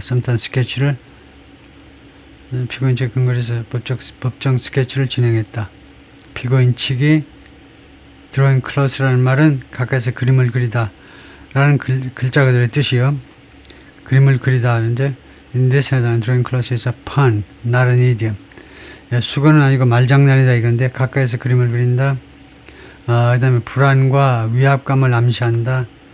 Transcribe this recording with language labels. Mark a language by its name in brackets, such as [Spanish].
[Korean] 썸탄 스케치를 피고인 측 근거리에서 법정 스케치를 진행했다. 피고인 측이 drawing close라는 말은 가까이서 그림을 그리다 라는 글자 그대로의 뜻이요. 그림을 그리다 하는데 [English] in this headline, drawing close is a pun, not an idiom. [Korean] 예, 수거는 아니고 말장난이다 이건데 가까이서 그림을 그린다. 그 다음에 불안과 위압감을 암시한다.